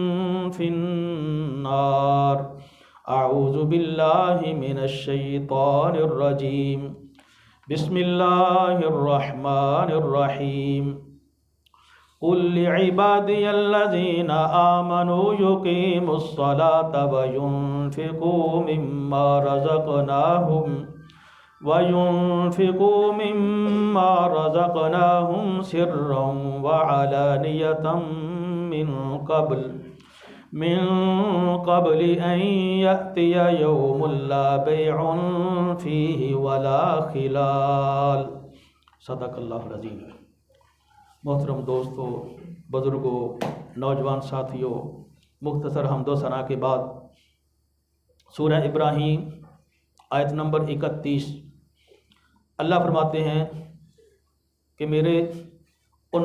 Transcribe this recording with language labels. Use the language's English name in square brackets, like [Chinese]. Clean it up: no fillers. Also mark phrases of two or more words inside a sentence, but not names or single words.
[Arabic] في النار أعوذ بالله من الشيطان الرجيم بسم الله الرحمن الرحيم قل لعبادي الذين آمنوا يقيموا الصلاة وينفقوا مما رزقناهم سرا وعلانية من قبل أن يأتي يوم لا بيع فيه ولا خلال. صدق الله العظيم. [Urdu] محترم دوستوں، بزرگوں، نوجوان ساتھیوں، مختصر حمد و ثنا کے بعد سورہ ابراہیم آیت نمبر 31 اللہ فرماتے ہیں کہ میرے ان